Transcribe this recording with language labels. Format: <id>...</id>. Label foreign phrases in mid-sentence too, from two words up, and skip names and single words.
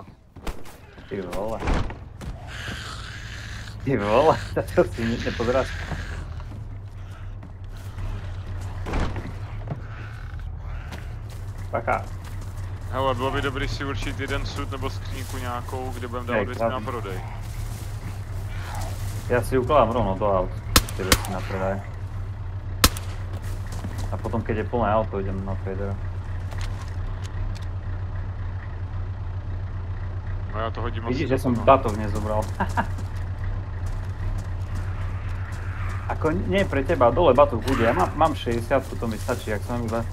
<sk>Ty vole. Ty vole, to si nepozeráš. Pacha.</sk> <cs>Hele, bylo by dobrý si určit jeden sud nebo skříňku nějakou, kde budeme dávat věci na prodej.</cs> <sk>Ja si ukladám rovno do aut, tie veci na predaj. A potom keď je plné auto, idem na tradera.</sk> <cs>No já to hodím asi.</cs> <sk>Vidíš, že som batok nezobral. Ako nie pre teba, dole batok bude, ja mám 60, to mi stačí, ak som iba...</sk>